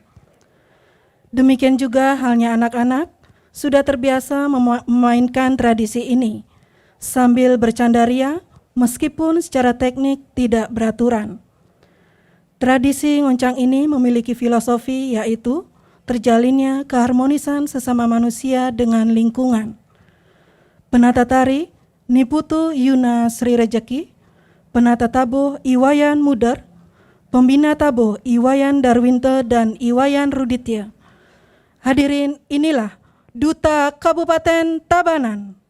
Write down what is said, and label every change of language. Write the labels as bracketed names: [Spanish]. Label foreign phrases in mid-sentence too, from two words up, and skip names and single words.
[Indonesian] Demikian juga halnya anak-anak sudah terbiasa memainkan tradisi ini sambil bercandaria meskipun secara teknik tidak beraturan. Tradisi ngoncang ini memiliki filosofi yaitu terjalinnya keharmonisan sesama manusia dengan lingkungan. Penata tari Niputu Yuna Sri Rejeki, penata tabuh Iwayan Muder, pembina tabuh Iwayan Darwinte dan Iwayan Ruditya. Hadirin, inilah Duta Kabupaten Tabanan.